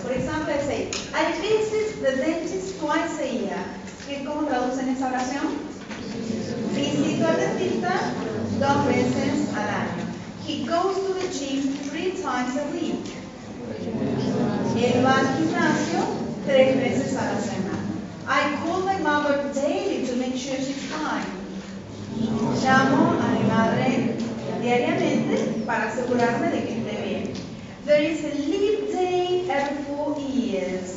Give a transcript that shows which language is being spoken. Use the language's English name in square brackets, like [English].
[English] For example, I say, I visit the dentist twice a year. [Spanish] ¿Cómo traducen esa oración? Visito al dentista 2 veces al año. [English] He goes to the gym 3 times a week. [Spanish] Él va al gimnasio 3 veces a la semana. [English] I call my mother daily to make sure she's fine. [Spanish] Llamo a mi madre diariamente para asegurarme de que esté bien. [English] There is a leap day every 4 years.